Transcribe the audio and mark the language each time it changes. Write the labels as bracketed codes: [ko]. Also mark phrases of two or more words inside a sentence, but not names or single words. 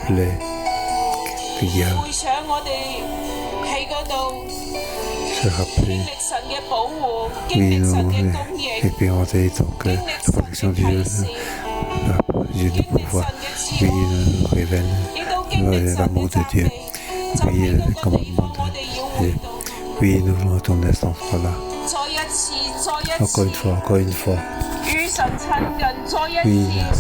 [yue] 回想吉甲， [fr] rappeler prière, [yue] 回想我哋喺嗰度 [fr] se [yue] 經 [fr] rappeler, [yue] 歷神嘅保護，經 [fr] oui, [yue] 歷神 [fr] nous [yue] 嘅供應， [fr] expérimenter donc [yue] 經 [fr] la [yue] 歷 [fr] protection [yue] 神嘅 [fr] de Dieu, [yue] 啟示， [fr] Dieu [yue] 經 [fr] de [yue] 歷 [fr] pouvoir, [yue] 神嘅慈 [fr] oui, [yue] 愛， [fr] nous révèle [yue] 亦都經歷神 [fr] l'amour [yue] 嘅 [fr] de [yue] 責 [fr] Dieu, [yue] 備。就 [fr] oui, [yue] 喺 [fr] le [yue] 嗰個地 [fr] commandement [yue] 方，我 [fr] de [yue] 哋要 [fr] Dieu, [yue] 回到， [fr] oui, nous voulons retourner à cet endroit-là, [yue] 再一次，再一 [fr] encore une [yue] 次 [fr] fois, encore une fois, [yue] 與神親近，再一 [fr] oui, [yue] 次